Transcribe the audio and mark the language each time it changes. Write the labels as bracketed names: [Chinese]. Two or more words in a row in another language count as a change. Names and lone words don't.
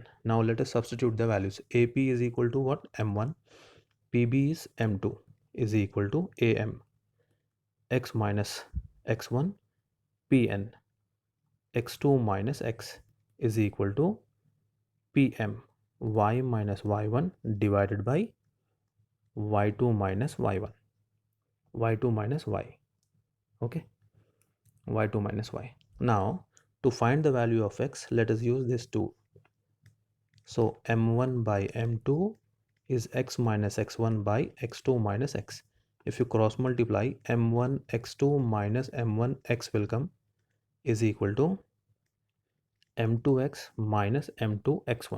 [English] Now let us substitute the values. AP is equal to what? M1. PB is M2 is equal to AM. X minus X1. Pn. X2 minus X is equal to PM. Y minus Y1 divided by Y2 minus Y1. Y2 minus Y. Okay. Y2 minus Y. Now to find the value of X, let us use this 2. So m1 by m2 is x minus x1 by x2 minus x. If you cross multiply, m1 x2 minus m1 x will come is equal to m2x minus m2 x1.